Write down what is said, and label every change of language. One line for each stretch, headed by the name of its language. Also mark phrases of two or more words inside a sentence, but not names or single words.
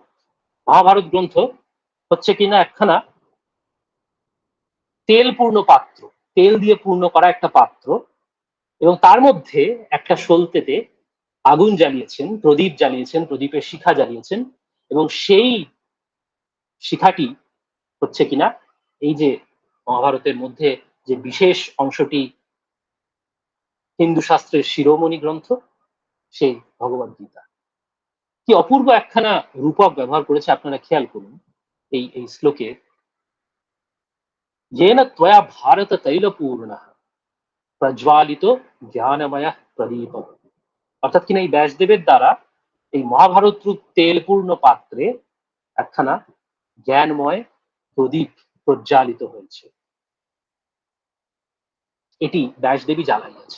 Bangla: মহাভারত গ্রন্থ হচ্ছে কিনা একখানা তেল পূর্ণ পাত্র, তেল দিয়ে পূর্ণ করা একটা পাত্র, এবং তার মধ্যে একটা সলতেতে আগুন জ্বালিয়েছেন, প্রদীপ জ্বালিয়েছেন, প্রদীপের শিখা জ্বালিয়েছেন, এবং সেই শিখাটি হচ্ছে কিনা এই যে মহাভারতের মধ্যে যে বিশেষ অংশটি হিন্দু শাস্ত্রের শিরোমণি গ্রন্থ, সেই ভগবদ গীতা। কি অপূর্ব একখানা রূপক ব্যবহার করেছে আপনারা খেয়াল করুন এই এই শ্লোকে,
Sanskrit: येन त्वया भारत तैलपूर्णः প্রজ্বালিত জ্ঞানময় প্রদীপ,
Bangla: অর্থাৎ কিনা এই ব্যাসদেবের দ্বারা এই মহাভারত রূপ তেলপূর্ণ পাত্রে একখানা জ্ঞানময় প্রদীপ প্রজ্বালিত হয়েছে। এটি ব্যাসদেবী জ্বালাইয়াছে।